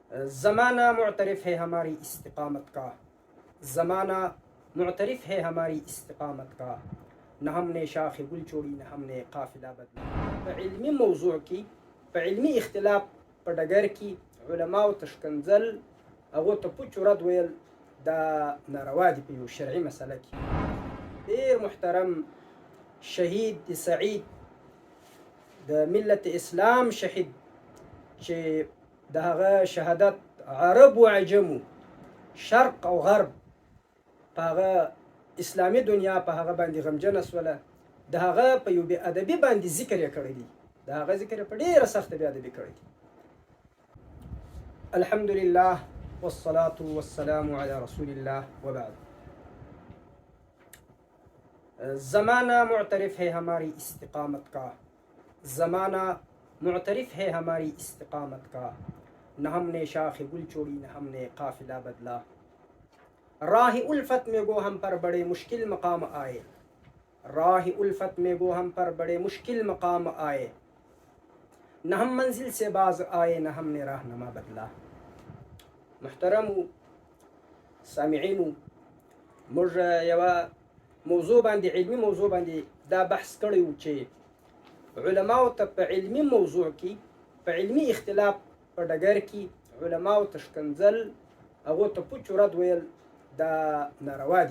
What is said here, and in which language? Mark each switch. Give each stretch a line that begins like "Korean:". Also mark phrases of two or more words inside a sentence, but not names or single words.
Urdu: زمانہ معترف ہے ہماری استقامت کا، زمانہ معترف ہے ہماری استقامت کا، نہ ہم نے شاخ گل چھوڑی نہ ہم نے قافلہ بدلا.
Pashto: په علمي موضوع کې په علمي اختلاف په ډګر کې علماو تشکنځل هغو ته پوچ رد ویل دا ناروا دي په یو شرعي مسله کې. ډېر محترم شهید سعید د ملت اسلام شهید چې د هغه شهادت عرب و عجمو شرق او غرب په هغه اسلامي دنیا په هغه باندې غمجنه سوله، د هغه په یو بې ادبي باندې ذکر یې کړی دی، د هغه ذکر په ډېره سخته بې ادبي کړی دی.
Arabic: الحمدلله والصلاة والسلام على رسول الله وبعد.
Urdu: زمانہ معترف ہے ہماری استقامت کا، زمانہ معترف ہے ہماری استقامت کا، نہ ہم نے شاخ گل چھوڑی نہ ہم نے قافلہ بدلا. راہ الفت میں گو ہم پر بڑے مشکل مقام آئے، راہ الفت میں گو ہم پر بڑے مشکل مقام آئے، نہ ہم منزل سے باز آئے نہ ہم نے راہنما بدلا.
Pashto: محترمو سامعینو، موږ یوه موضوع باندې علمي موضوع باندې دا بحث کړی و چې علماو ته په علمي موضوع کې په علمي اختلاف په ډګر کې علماو تشکنځل هغو ته پوچ رد ویل دا ناروا دي.